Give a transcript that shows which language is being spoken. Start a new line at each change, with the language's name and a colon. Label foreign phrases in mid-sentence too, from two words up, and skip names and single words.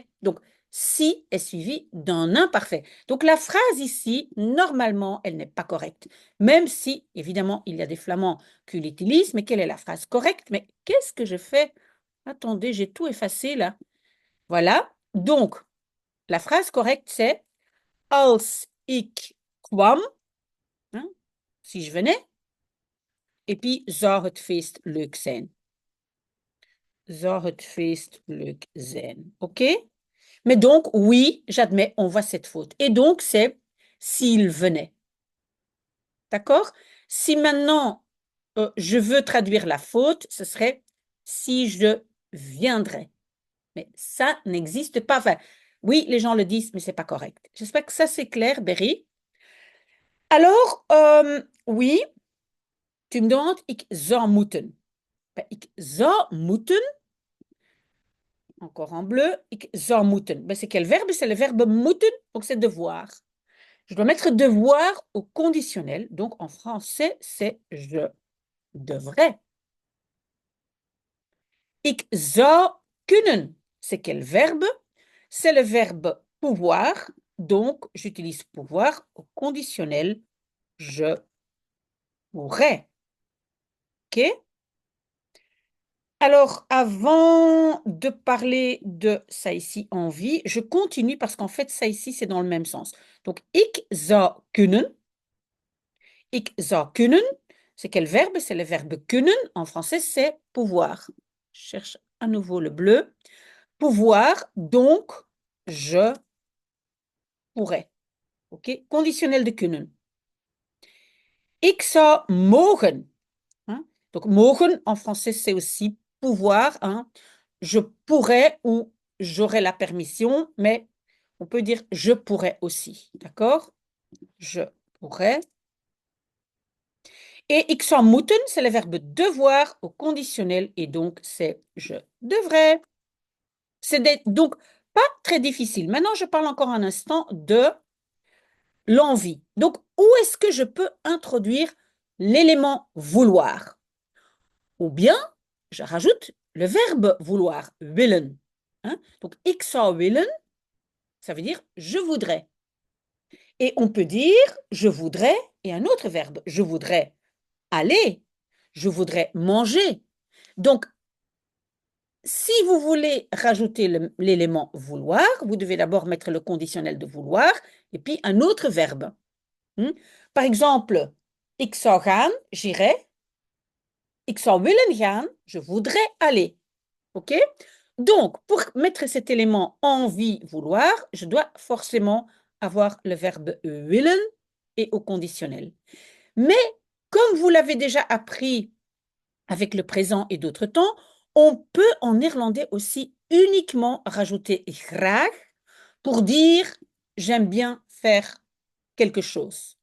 French: Donc, si est suivi d'un imparfait. Donc, la phrase ici, normalement, elle n'est pas correcte. Même si, évidemment, il y a des flamands qui l'utilisent, mais quelle est la phrase correcte? Mais qu'est-ce que je fais? Attendez, j'ai tout effacé là. Voilà. Donc, la phrase correcte, c'est
Dutch: als ik kwam,
French: hein, si je venais, et puis
Dutch: zou het feest leuk zijn. Zou het feest leuk zijn.
French: OK? Mais donc, oui, j'admets, on voit cette faute. Et donc, c'est s'il venait. D'accord? Si maintenant, je veux traduire la faute, ce serait si je viendrais. Mais ça n'existe pas. Enfin, oui, les gens le disent, mais c'est pas correct. J'espère que ça, c'est clair, Berry. Alors, oui, tu me demandes,
Dutch: ik zou moeten. Ben, ik zou moeten,
French: encore en bleu,
Dutch: ik zou moeten.
French: Ben, c'est quel verbe? C'est le verbe moeten, donc c'est devoir. Je dois mettre devoir au conditionnel, donc en français, c'est je devrais.
Dutch: Ik zou kunnen,
French: c'est quel verbe? C'est le verbe pouvoir, donc j'utilise pouvoir au conditionnel, je pourrais. OK? Alors, avant de parler de ça ici, envie, je continue parce qu'en fait, ça ici, c'est dans le même sens. Donc,
Dutch: ik zou kunnen. Ik zou kunnen,
French: c'est quel verbe? C'est le verbe kunnen. En français, c'est pouvoir. Je cherche à nouveau le bleu. Pouvoir, donc, je pourrais. OK? Conditionnel de kunnen.
Dutch: Ik zou mogen.
French: Hein? Donc, mogen, en français, c'est aussi pouvoir. Hein? Je pourrais ou j'aurais la permission, mais on peut dire je pourrais aussi. D'accord? Je pourrais.
Dutch: Et ik zou moeten,
French: c'est le verbe devoir au conditionnel et donc c'est je devrais. C'est donc pas très difficile. Maintenant, je parle encore un instant de l'envie. Donc, où est-ce que je peux introduire l'élément vouloir? Ou bien, je rajoute le verbe vouloir, willen. Hein? Donc,
Dutch: ik zou willen,
French: ça veut dire je voudrais. Et on peut dire je voudrais et un autre verbe. Je voudrais aller. Je voudrais manger. Donc, si vous voulez rajouter l'élément vouloir, vous devez d'abord mettre le conditionnel de vouloir et puis un autre verbe. Par exemple,
Dutch: ik zou gaan, j'irai. Ik zou willen gaan,
French: je voudrais aller. OK? Donc, pour mettre cet élément envie, vouloir, je dois forcément avoir le verbe willen et au conditionnel. Mais comme vous l'avez déjà appris avec le présent et d'autres temps, on peut en néerlandais aussi uniquement rajouter graag pour dire j'aime bien faire quelque chose.